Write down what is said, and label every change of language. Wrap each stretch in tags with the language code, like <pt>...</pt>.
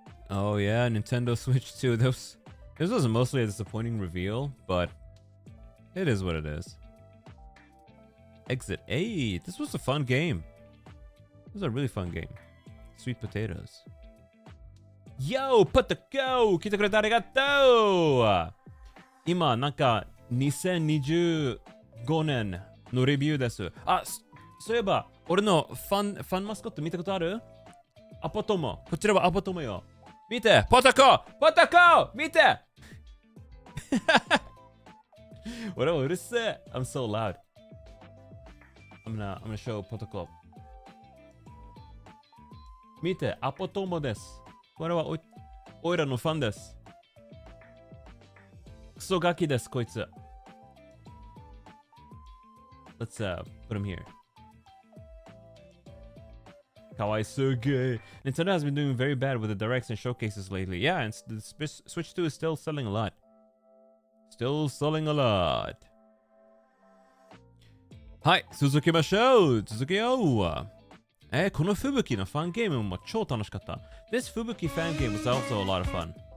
<en>Oh yeah, Nintendo Switch 2. This was mostly a disappointing reveal, but it is what it is. Exit 8. This was a fun game. This was a really fun game. Sweet potatoes. Yo, put the go!</en> <ja>来てくれてありがとう今、なんか、2025年のレビューです。あ、そういえば、俺のファンマスコット見たことある？アポトモ。こちらはアポトモよ。見てポタコ見て俺はうるせえ</ja> <en>I'm so loud. I'm gonna show ポタコ。</en> <ja>見て、アポトモです。これはおいらのファンです。クソガキです、こいつ。</ja> <en>Let's put him here.</en> <ja>かわいすぎ。</ja> <en>Nintendo has been doing very bad with the directs and showcases lately. Yeah, and the Switch 2 is still selling a lot. Still selling a lot.</en> <ja>はい、続きましょう。続けよう。この吹雪のファンゲームも超楽しかった。</ja> <en>This 吹雪 fan game was also a lot of fun.</en>